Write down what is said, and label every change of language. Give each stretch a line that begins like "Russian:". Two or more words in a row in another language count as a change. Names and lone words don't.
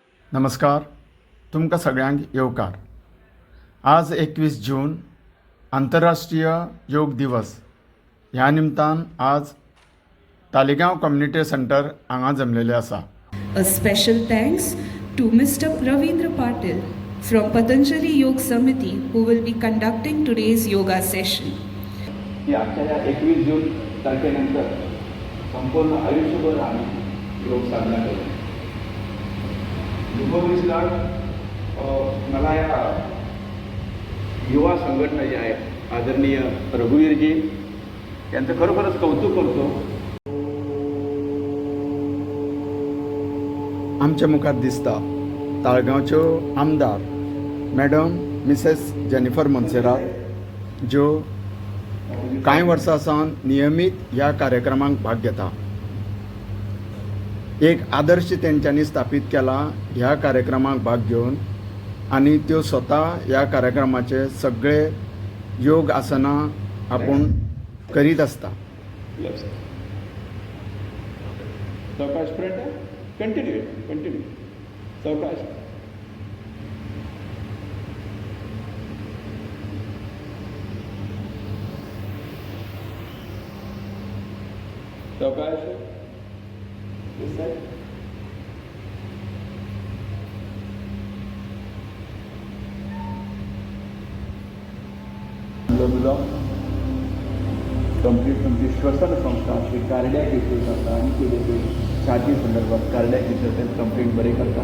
Konkani: नमस्कार. तुमकां सगळ्यांक येवकार. आज 21 जून आंतरराष्ट्रीय योग दिवस. ह्या निमतान आज तालिगांव कम्युनिटी सेंटर हांगा जमलेले आसा.
English: A special thanks to Mr. Ravindra Patil from Patanjali Yoga Samiti who will be conducting today's yoga session.
Marathi: आजच्या या 21 जून तारखेनंतर संपूर्ण आयुष्यभर आम्ही योग साधना केला. युगोविजला मला या युवा संघटना जी आहे आदरणीय रघुवीरजी यांचं खरोखरच कौतुक करतो.
Konkani: आमच्या मुखार दिसता ताळगांवच्यो आमदार मॅडम मिसेस जेनिफर मोन्सेरात, ज्यो कांय वर्सां सावन नियमीत ह्या कार्यक्रमांक भाग घेता. एक आदर्श तेंच्यांनी स्थापीत केला ह्या कार्यक्रमाक भाग घेवन, आनी त्यो स्वता ह्या कार्यक्रमाचे सगळे योग आसनां आपूण करीत आसता. सावकाश
English: front continue
Konkani: सावकाश. सावकाश
English: this side.
Konkani: कंप्लीट श्वसन संस्था अशी
English: cardiac issues
Konkani: आसा आनी कितें छाती संदर्भात
English: cardiac issues
Konkani: कंप्लीट बरें करता.